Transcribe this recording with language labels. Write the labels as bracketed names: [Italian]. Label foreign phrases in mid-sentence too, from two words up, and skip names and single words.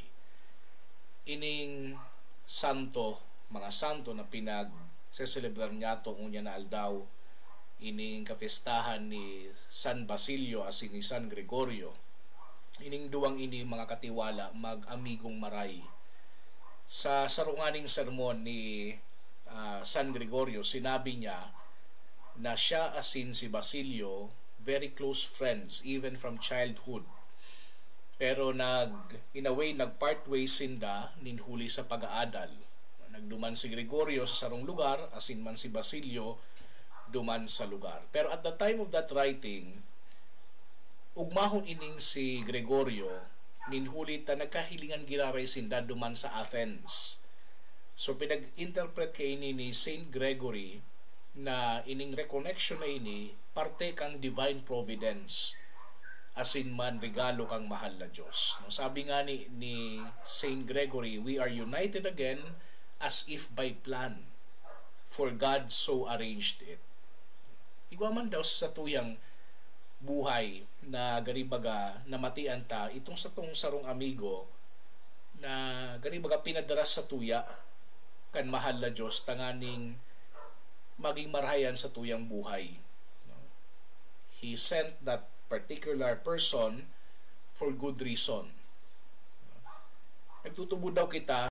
[Bikol] Ining santo, mga santo na pinag-celebrar nyato unya na aldaw, ining kafestahan ni San Basilio asin ni San Gregorio. Ining duwang ini mga katiwala mag-amigong maray. Sa sarunganing sermon ni San Gregorio, sinabi niya na siya asin si Basilio [English] very close friends even from childhood. [Bikol] Pero [English] in a way, [Bikol] nag-part ways sinda ninhuli sa pag-aadal. Nagduman si Gregorio sa sarong lugar, asin man si Basilio duman sa lugar. [English] Pero at the time of that writing, [Bikol] ugmahon ining si Gregorio, ninhuli ta nagkahilingan giraray sinda duman sa Athens. So pinag-interpret kay ini ni Saint Gregory na ining reconnection na ini parte kang [English] divine providence, [Bikol] asin man regalo kang mahal na Diyos. [English] No, [Bikol] sabi nga ni [English] Saint Gregory, we are united again as if by plan, for God so arranged it. [Bikol] Igwaman daw sa tuyang buhay na garibaga namatian ta itong sa tong sarong amigo na garibaga pinadaras sa tuya kan mahal na Diyos tanganing maging marahayan sa tuyang buhay. [English] He sent that particular person for good reason. [Bikol] Nagtutubod daw kita